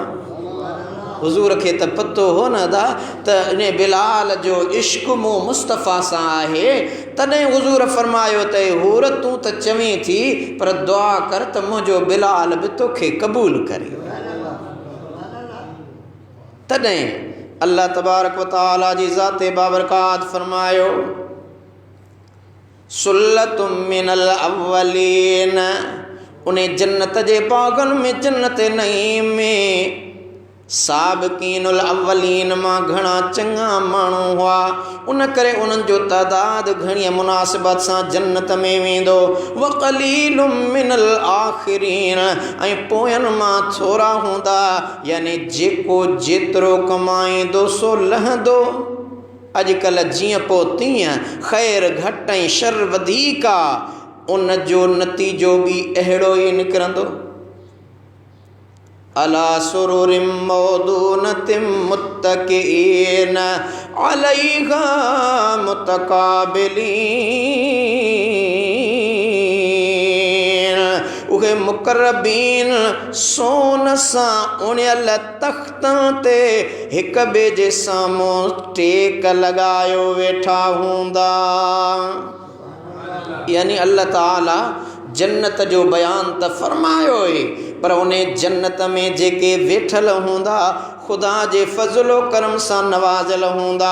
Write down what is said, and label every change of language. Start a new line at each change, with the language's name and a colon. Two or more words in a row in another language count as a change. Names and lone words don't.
Sindhi: हुज़ूर खे त पतो हो न त इन बिलाल जो इश्क मूं मुस्तफ़ा सां आहे। तॾहिं हुज़ूर फरमायो त हूर, तूं त चवीं थी, पर दुआ कर त मुंहिंजो बिलाल बि तोखे क़बूल करे। तॾहिं
Arabic: الله تبارك و تعالى
Sindhi: जी ज़ाते बाबरकात फरमायो,
Arabic: ثلة من الأولين,
Sindhi: उन जन्नत जे बाग़नि में, जन्नत नईम में
Arabic: السابقين الأولين
Sindhi: मां घणा चङा माण्हू हुआ, उन करे उन्हनि जो तइदाद घणी मुनासिबत सां जन्नत में वेंदो।
Arabic: وقليل من الآخرين,
Sindhi: ऐं पोयनि मां थोरा हूंदा, यानी जेको जेतिरो कमाईंदो सो लहंदो। अॼुकल्ह जीअं पोइ तीअं, ख़ैर घटि ऐं शर वधीक आहे, उन जो नतीजो बि अहिड़ो ई निकिरंदो।
Arabic: على سرر موضونة متكئين عليها متقابلين,
Sindhi: उहे मुक़र्रबीन सोन सां उणियल तख़्तनि ते हिक ॿिए जे साम्हूं टेक लॻायो वेठा हूंदा। यानी अल्लाह ताला जन्नत जो बयान त फरमायो ई, पर उन जन्नत में जेके वेठल हूंदा ख़ुदा जे फज़लो करम सां नवाज़ल हूंदा।